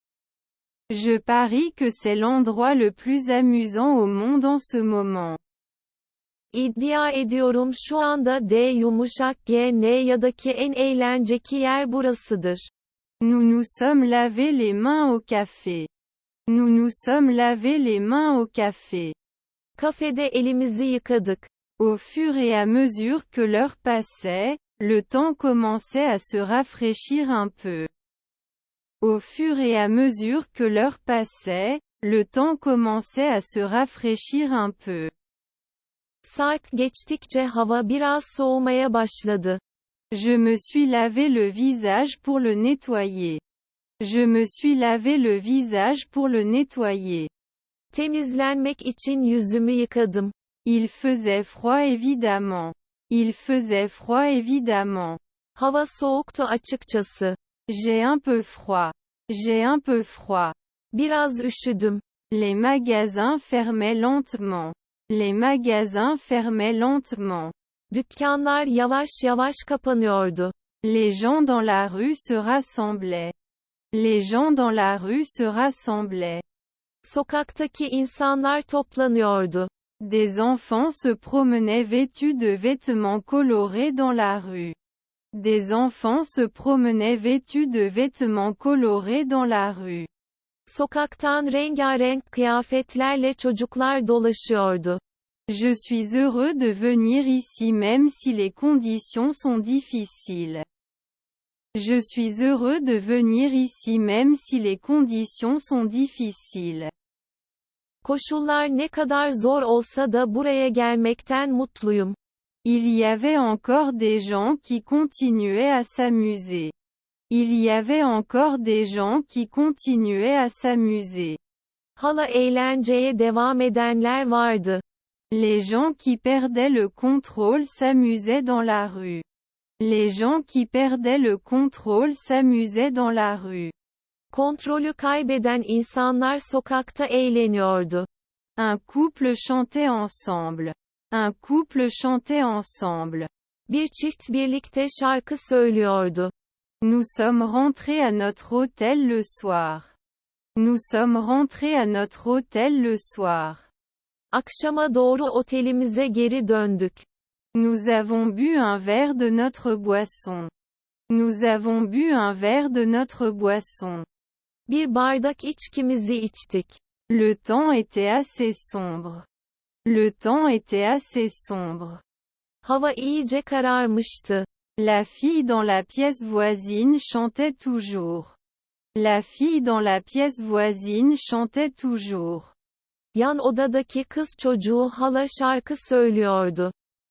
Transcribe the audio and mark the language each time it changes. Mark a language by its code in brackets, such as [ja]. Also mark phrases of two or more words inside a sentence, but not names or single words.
[fr] Je parie que c'est l'endroit le plus amusant au monde en ce moment. [tr] İddia ediyorum şu anda DG-N-y'daki en eğlenceli yer burasıdır. [fr] Nous nous sommes lavé les mains au café. Nous nous sommes lavé les mains au café. [tr] Kafede elimizi yıkadık. [fr] Au fur et à mesure que l'heure passait, le temps commençait à se rafraîchir un peu. Au fur et à mesure que l'heure passait, le temps commençait à se rafraîchir un peu. [tr] Saat geçtikçe hava biraz soğumaya başladı. [fr] Je me suis lavé le visage pour le nettoyer. Je me suis lavé le visage pour le nettoyer. [tr] Temizlenmek için yüzümü yıkadım. [fr] Il faisait froid évidemment. Il faisait froid évidemment. [tr] Hava soğuktu açıkçası. [fr] J'ai un peu froid. J'ai un peu froid. [tr] Biraz üşüdüm. [fr] Les magasins fermaient lentement. Les magasins fermaient lentement. [tr] Dükkanlar yavaş yavaş kapanıyordu. [fr] Les gens dans la rue se rassemblaient. Les gens dans la rue se rassemblaient. [tr] Sokaktaki insanlar toplanıyordu. [fr] Des enfants se promenaient vêtus de vêtements colorés dans la rue. Des enfants se promenaient vêtus de vêtements colorés dans la rue. [tr] Sokaktan rengarenk kıyafetlerle çocuklar dolaşıyordu. [fr] Je suis heureux de venir ici même si les conditions sont difficiles. Je suis heureux de venir ici même si les conditions sont difficiles. [tr] Koşullar ne kadar zor olsa da buraya gelmekten mutluyum. [fr] Il y avait encore des gens qui continuaient à s'amuser. Il y avait encore des gens qui continuaient à s'amuser. [tr] Hala eğlenceye devam edenler vardı. [fr] Les gens qui perdaient le contrôle s'amusaient dans la rue. Les gens qui perdaient le contrôle s'amusaient dans la rue. [tr] Kontrolü kaybeden insanlar sokakta eğleniyordu. [fr] Un couple chantait ensemble. Un couple chantait ensemble. [tr] Bir çift birlikte şarkı söylüyordu. [fr] Nous sommes rentrés à notre hôtel le soir. Nous sommes rentrés à notre hôtel le soir. [tr] Akşama doğru otelimize geri döndük. [fr] Nous avons bu un verre de notre boisson. Nous avons bu un verre de notre boisson. [tr] Bir bardak içkimizi içtik. [fr] Le temps était assez sombre. Le temps était assez sombre. [tr] Hava iyice kararmıştı. [fr] La fille dans la pièce voisine chantait toujours. La fille dans la pièce voisine chantait toujours. [tr] Yan odadaki kız çocuğu hala şarkı söylüyordu.